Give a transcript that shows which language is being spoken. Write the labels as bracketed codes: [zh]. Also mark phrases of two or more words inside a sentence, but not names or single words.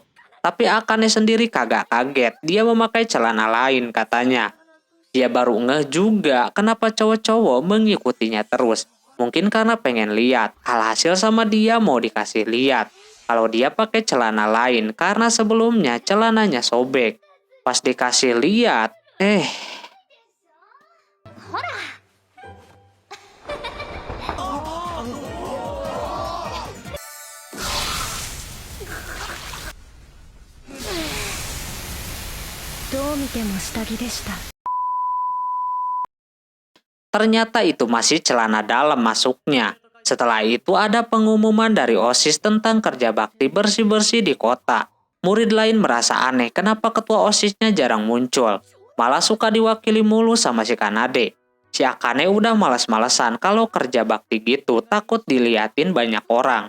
[id] Tapi Akane sendiri kagak kaget, dia memakai celana lain katanya. Dia baru ngeh juga kenapa cowok-cowok mengikutinya terus. Mungkin karena pengen lihat, alhasil sama dia mau dikasih lihat. Kalau dia pakai celana lain karena sebelumnya celananya sobek. Pas dikasih lihat, [ja] どう見ても下着でした。 [id] ternyata itu masih celana dalam masuknya. Setelah itu ada pengumuman dari OSIS tentang kerja bakti bersih-bersih di kota. Murid lain merasa aneh kenapa ketua OSISnya jarang muncul. Malah suka diwakili mulu sama si Kanade. Si Akane udah malas-malesan kalau kerja bakti gitu, takut diliatin banyak orang.